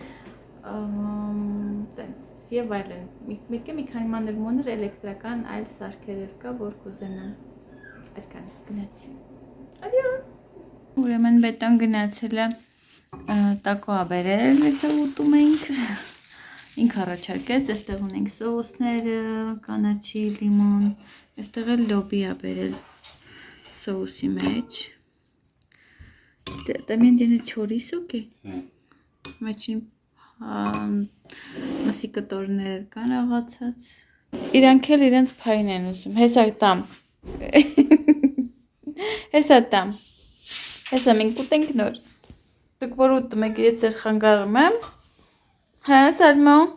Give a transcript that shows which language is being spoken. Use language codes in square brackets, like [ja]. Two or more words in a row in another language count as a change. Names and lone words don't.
[hy] տենց եւ այլն։ Մեկը մի քանի մանր էլեկտրական այլ սարքեր կա, որ կուզենամ։ Այսքան գնացի։ Adios։ Ուրեմն բետոն գնացել է տակո աբերել, հեսա ուտում ենք։ Ինք առաջարկեց, այստեղ ունենք սոուսները, կանաչի, լիմոն, այստեղ էլ լոբի աբերել սոուսի մեջ։ [es] También tiene chorizo, ¿qué? Sí. [hy] Մեջին մասի կտորներ կան աղացած։ Իրանք էլ իրենց փայն են ուզում։ Հեսա տամ։ Հեսա տամ։ Հեսա մենք ուտենք նոր։ Դուք որ ուտում եք, ես ձեր խանգարում եմ։ Հա, Սալմո։